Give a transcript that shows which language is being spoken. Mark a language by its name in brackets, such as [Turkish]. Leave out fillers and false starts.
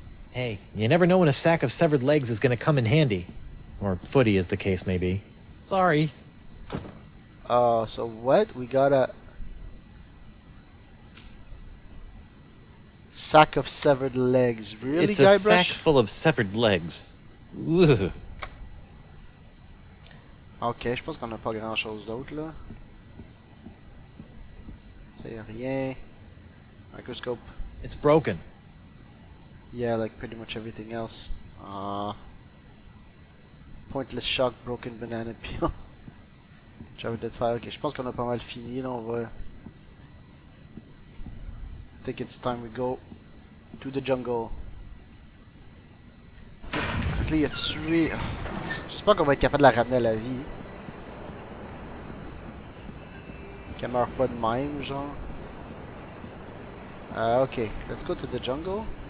[English] Hey, you never know when a sack of severed legs is gonna come in handy. Or footy, as the case may be. Sorry. So what? We got a sack of severed legs. Really, It's a Guybrush? sack full of severed legs. Ugh. [French] Ok, je pense qu'on n'a pas grand chose d'autre là. Ça y a rien. Microscope. [English] It's broken. Yeah, like pretty much everything else. Pointless shock, broken banana peel. [French] J'avais de faire. Ok, je pense qu'on a pas mal fini là. On va. [English] I think it's time we go to the jungle. [French] Fait que là, il a tué. J'espère qu'on va être capable de la ramener à la vie. Qu'elle meurt pas de même, genre. [English] Ok, let's go to the jungle.